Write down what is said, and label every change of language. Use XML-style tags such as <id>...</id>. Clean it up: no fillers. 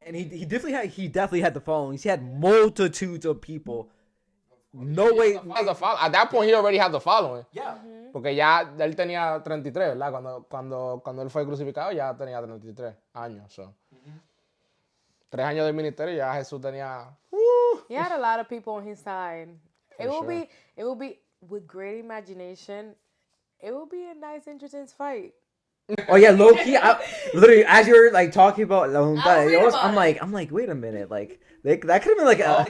<en>and he definitely had the following. He had multitudes of people. No way. At that point, he already had the following. Yeah.</en> <es>Porque ya él tenía 33, ¿verdad? Cuando él fue crucificado ya tenía 33 años. So. 3 años de ministerio ya Jesús tenía.</es> <en>He had a lot of people on his side. It will be with great imagination. It will be a nice, interesting fight. Oh yeah, low key. Literally, as you're talking about, I'm like, wait a minute, that could have been a</en>